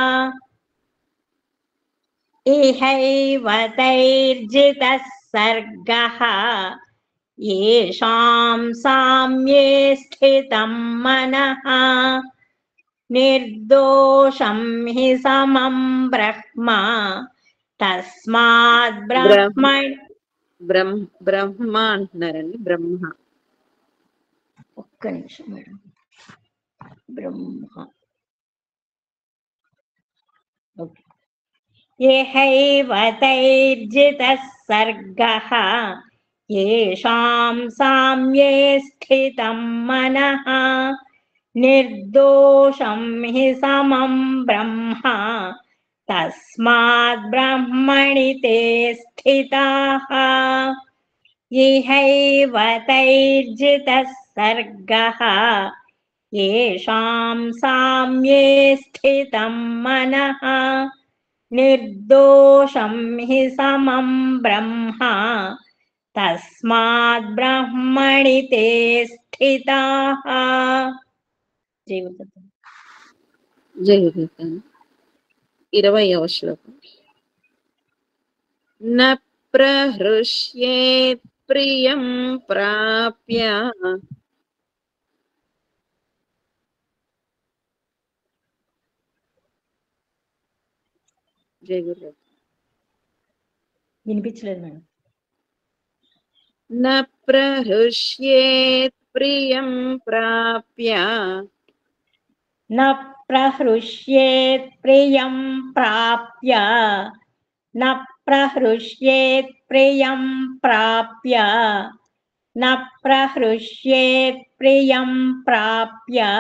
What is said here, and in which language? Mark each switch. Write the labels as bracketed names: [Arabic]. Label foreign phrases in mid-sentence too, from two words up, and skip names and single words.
[Sanskrit] इहैव तैर्जितः सर्गः येषां साम्ये स्थितं मनः निर्दोषं हि समं ब्रह्म तस्माद् ब्रह्मणि [Telugu] బ్రహ్మ అంటున్నారండి. బ్రహ్మ. ఒక్క నిమిషం మేడం. బ్రహ్మ ఓకే. [Sanskrit] येहैव तैर्जितः सर्गः येषां साम्ये स्थितं मनः निर्दोषं हि समं ब्रह्म तस्माद् ब्रह्मणि ते स्थिताः येहैव तैर्जितः सर्गः येषां साम्ये स्थितं मनः निर्दोषं हि समं ब्रह्म तस्माद् ब्रह्मणि ते स्थिताः. జయగురుతాను. [Telugu] 20వ శ్లోకం. [Sanskrit] న ప్రహృష్యేత్ ప్రియం ప్రాప్య జయగురు. [Telugu] వినిపించలేదు మేడం. [Sanskrit] న ప్రహృష్యేత్ ప్రియం ప్రాప్య न प्रहृष्येत् प्रियं प्राप्य न प्रहृष्येत् प्रियं प्राप्य न प्रहृष्येत् प्रियं प्राप्य